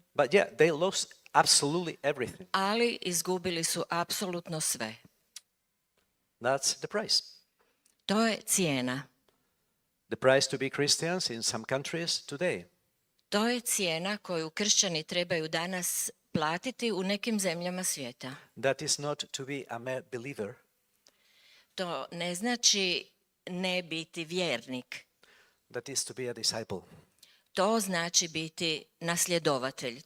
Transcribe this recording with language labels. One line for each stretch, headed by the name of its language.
English: But yeah, they lost absolutely everything.
Croatian: Ali izgubili su apsolutno sve.
English: That's the price.
Croatian: To je cijena.
English: The price to be Christians in some countries today.
Croatian: To je cijena koju kršćani trebaju danas platiti u nekim zemljama svijeta.
English: That is not to be a mere believer.
Croatian: To ne znači ne biti vjernik.
English: That is to be a disciple.
Croatian: To znači biti nasljedovatelj.